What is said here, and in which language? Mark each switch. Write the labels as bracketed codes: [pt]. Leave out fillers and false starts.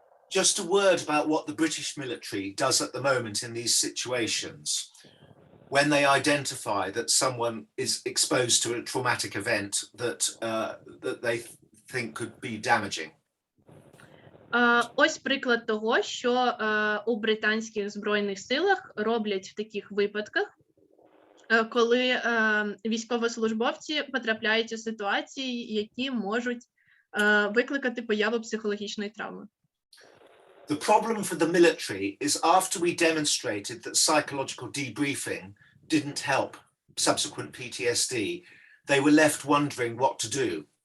[en] Just a word about what the British military does at the moment in these situations. When they identify that someone is exposed to a traumatic event that they think could be damaging. [uk] Ось приклад того, що у британських збройних силах роблять в таких випадках, коли військовослужбовці потрапляють у ситуації, які можуть викликати появу психологічної травми. [en] The problem for the military is after we demonstrated that psychological debriefing didn't help subsequent PTSD, they were left wondering what to do.